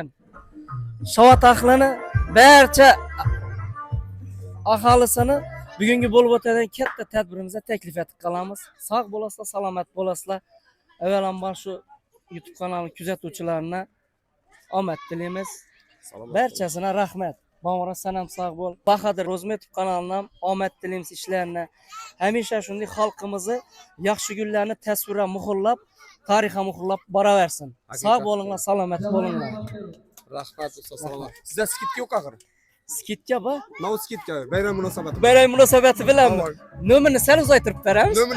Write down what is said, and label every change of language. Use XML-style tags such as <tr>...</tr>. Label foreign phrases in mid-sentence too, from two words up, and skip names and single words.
<uz>Shovot ahlini, barcha aholisini bugungi bo'lib o'tadigan katta tadbirimizga taklif etib qolamiz. Sog' bo'lasizlar, salomat bo'lasizlar. Avvalambor shu YouTube kanali kuzatuvchilarına omad tilaymiz. Barchasına rahmat. Bamara sanam sağ bol. Bahadır Rozmetov kanalından omad tilaymiz ishlarini. Hamisha shunday xalqimizni yaxshi kunlarni tasvirga muhrlab, tarixga muhrlab boraversin. Sog' bo'linglar, salomat bo'linglar. Rahmat usta, salomat. Sizda skidka yo'q axir. Skidka bu? Nav skidka, bayram munosabati. Bayram munosabati bilan nomerni sal uzaytirib beramiz.</uz>